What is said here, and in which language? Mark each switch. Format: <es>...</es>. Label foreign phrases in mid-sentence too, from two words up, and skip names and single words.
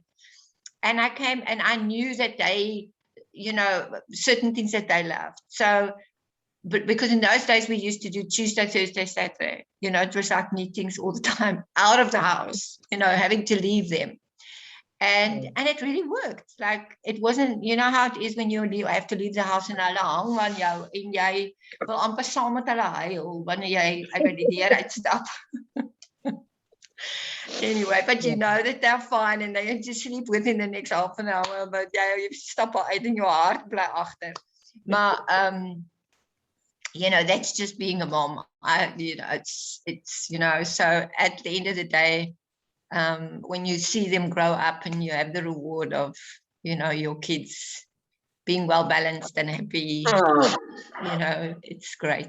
<en>And I came and I knew that they, you know, certain things that they loved. So but because in those days we used to do Tuesday, Thursday, Saturday, you know, it was like meetings all the time out of the house, you know, having to leave them. And it really worked. Like, it wasn't, you know how it is when you have to leave the house and</en> <af>hulle hang van jou en jy wil amper saam met hulle huil wanneer jy uit die deur uitstap.</af> <en>Anyway, but you know that they're fine and they just sleep within the next half an hour, but</en> <af>jy stap al uit en jou hart bly agter.</af> <en>Maar you know, that's just being a mom. You know, it's you know, so at the end of the day, when you see them grow up and you have the reward of, you know, your kids being well balanced and happy, you know, it's great.</en>